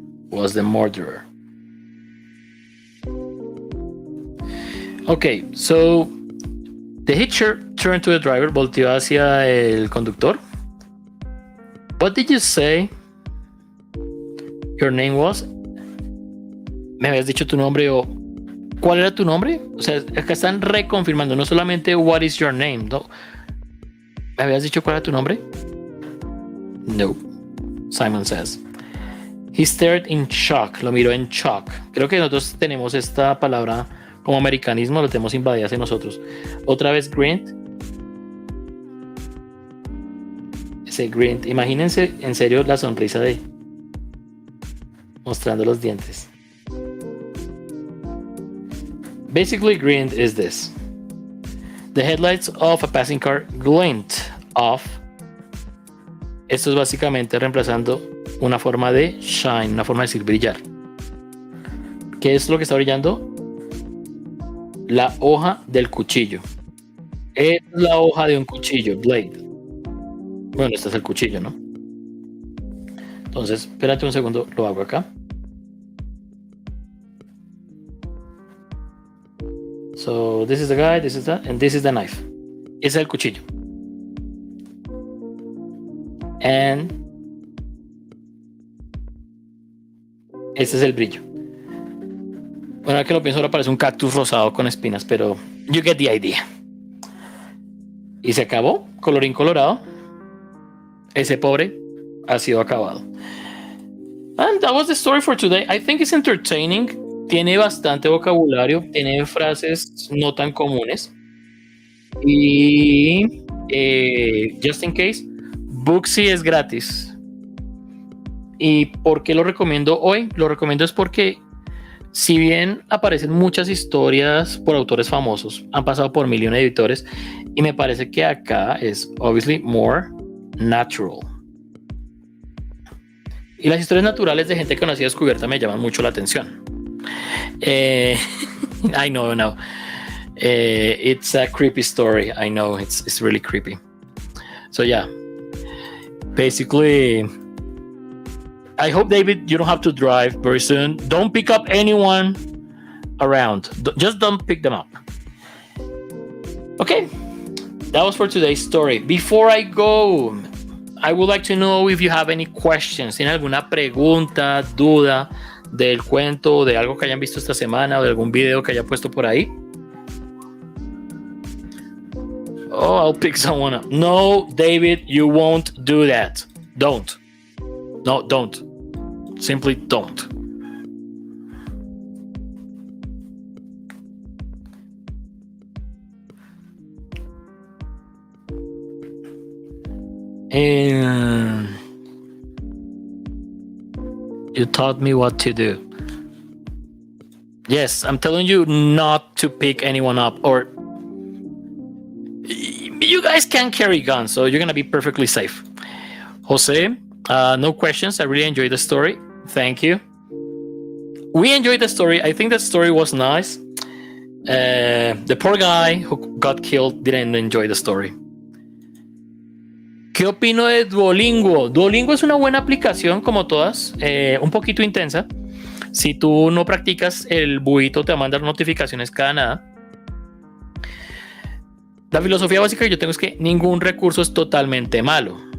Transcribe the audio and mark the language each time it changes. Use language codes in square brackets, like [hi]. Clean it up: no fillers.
[en] Was the murderer. Okay, so the hitcher turned to the driver, [es] volteó hacia el conductor. [en] What did you say your name was? [es] ¿Me habías dicho tu nombre o cuál era tu nombre? O sea, acá están reconfirmando, no solamente [en] what is your name, [es] no. ¿Me habías dicho cuál era tu nombre? No, Simon says. [en] He stared in shock, [es] lo miró en shock. Creo que nosotros tenemos esta palabra como americanismo, lo tenemos invadida hacia nosotros. Otra vez grinned. Ese grinned. Imagínense en serio la sonrisa de mostrando los dientes. [en] Basically, grinned is this. The headlights of a passing car glint off. [es] Esto es básicamente reemplazando una forma de shine, una forma de decir brillar. ¿Qué es lo que está brillando? La hoja del cuchillo. Es la hoja de un cuchillo, blade. Bueno, este es el cuchillo, ¿no? Entonces, espérate un segundo, lo hago acá. [en] So, this is the guy, this is that, and this is the knife. [es] Ese es el cuchillo. And este es el brillo. Bueno, ahora que lo pienso, ahora parece un cactus rosado con espinas, pero [en] you get the idea. [es] Y se acabó, colorín colorado. ese pobre ha sido acabado. [en] And that was the story for today. I think it's entertaining. [es] Tiene bastante vocabulario, tiene frases no tan comunes. Y [en] just in case, [es] Booksie es gratis. ¿Y por qué lo recomiendo hoy? Lo recomiendo es porque si bien aparecen muchas historias por autores famosos, han pasado por millones de editores y me parece que acá es [en] obviously more natural. [es] Y las historias naturales de gente que no ha sido descubierta me llaman mucho la atención. [en] I know. It's a creepy story. I know it's really creepy. So yeah, basically, I hope, David, you don't have to drive very soon. Don't pick up anyone around. Just don't pick them up. Okay, that was for today's story. Before I go, I would like to know if you have any questions. [es] ¿Tienen alguna pregunta, duda del cuento, de algo que hayan visto esta semana o de algún video que haya puesto por ahí? [en] Oh, I'll pick someone up. No, David, you won't do that. Don't. No, don't. Simply don't. And you taught me what to do. Yes, I'm telling you not to pick anyone up, or you guys can carry guns, so you're gonna be perfectly safe. Jose, no questions. I really enjoyed the story. Thank you. We enjoyed the story. I think the story was nice. The poor guy who got killed didn't enjoy the story. [es] ¿Qué opino de Duolingo? Duolingo es una buena aplicación, como todas, un poquito intensa. Si tú no practicas, el buito te va a mandar notificaciones cada nada. La filosofía básica que yo tengo es que ningún recurso es totalmente malo.